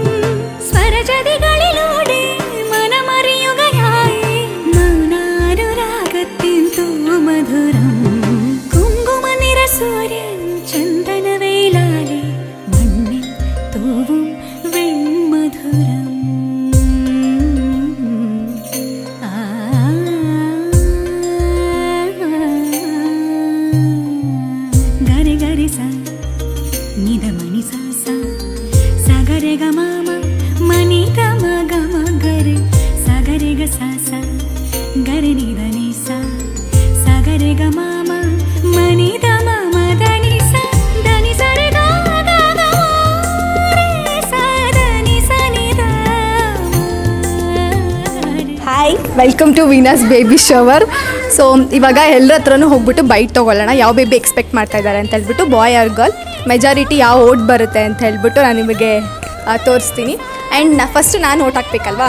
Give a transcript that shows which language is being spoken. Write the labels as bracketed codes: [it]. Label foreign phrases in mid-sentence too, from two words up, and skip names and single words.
[ml] സ്വരജതികളിലൂടെ മനമറിയുകയായി മൗനാനുരാഗത്തിൻ തൂമധുരം കുങ്കുമനിറ സൂര്യൻ ചന്ദനവേലാലെ മണ്ണിൽ തൂവും വെൺമധുരം ഗരി ഗരി സ നിധ മണി സ സ സഗരെ ഗ മ ಮ ಮನಿ ಗ ಮ ಗ ಮ ಗರೆ ಸಗರೆ ಗ ಸ ಸ ಗರೆ ನಿ ದ ನಿ ಸ ಸಗರೆ ಗ ಮ ಮ ಮನಿ ದ ಮ ಮ ದ ನಿ ಸ ದ ನಿ ಸ ರೆ ಗ ಗ ಗ ಮ ರೆ ಸ ದ ನಿ ಸ ನಿ ದ [en] Hi welcome to Venus baby shower. [kn] ಸೊ ಇವಾಗ ಎಲ್ಲರ ಹತ್ರನೂ ಹೋಗ್ಬಿಟ್ಟು ಬೈಟ್ ತೊಗೊಳ್ಳೋಣ, ಯಾವ [en] baby expect [kn] ಮಾಡ್ತಾ ಇದ್ದಾರೆ ಅಂತ ಹೇಳ್ಬಿಟ್ಟು, [en] boy or girl, [kn] ಮೆಜಾರಿಟಿ ಯಾವ ಓಟ್ ಬರುತ್ತೆ ಅಂತ ಹೇಳ್ಬಿಟ್ಟು ನಾನು ನಿಮಗೆ ತೋರಿಸ್ತೀನಿ. [en] and first [kn] ನಾನು ಓಟ್ ಹಾಕ್ಬೇಕಲ್ವಾ.